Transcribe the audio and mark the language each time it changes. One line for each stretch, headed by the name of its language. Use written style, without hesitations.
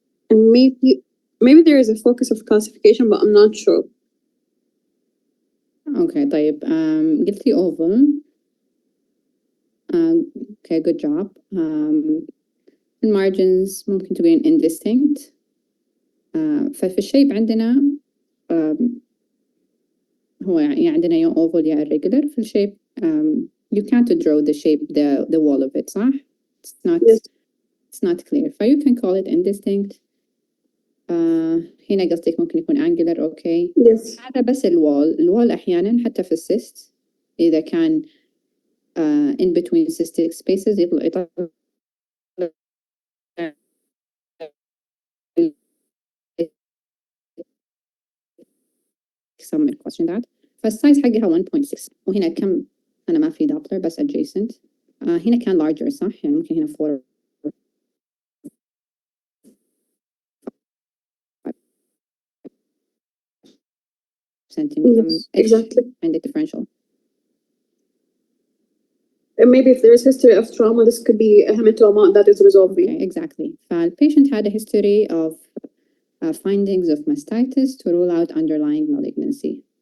English: And maybe there is a focus of calcification, but I'm not sure.
Arabic: Okay, طيب قلتي oval.
English: Okay, good job.
Arabic: المارجنز ممكن تكون indistinct. ففي الشيب عندنا هو يعني عندنا يا oval يا irregular. في الشيب
English: you can't draw the shape, the wall of it,
Arabic: صح؟
English: It's not clear. You can call it indistinct.
Arabic: هنا قصدك ممكن يكون angular. okay. هذا بس الوال أحيانا حتى في السيست إذا كان
English: in between cystic spaces
Arabic: يطلع
English: some question that.
Arabic: فالسايز حقها 1.6 وهنا كم أنا ما في دوبلر بس adjacent. هنا كان larger صح؟ يعني ممكن هنا 4 centimeter.
English: Exactly.
Arabic: عندك differential.
English: And maybe if there is history of trauma, this could be a hematoma that is resolving. Okay, exactly. The patient had a history of findings of mastitis to rule out underlying malignancy.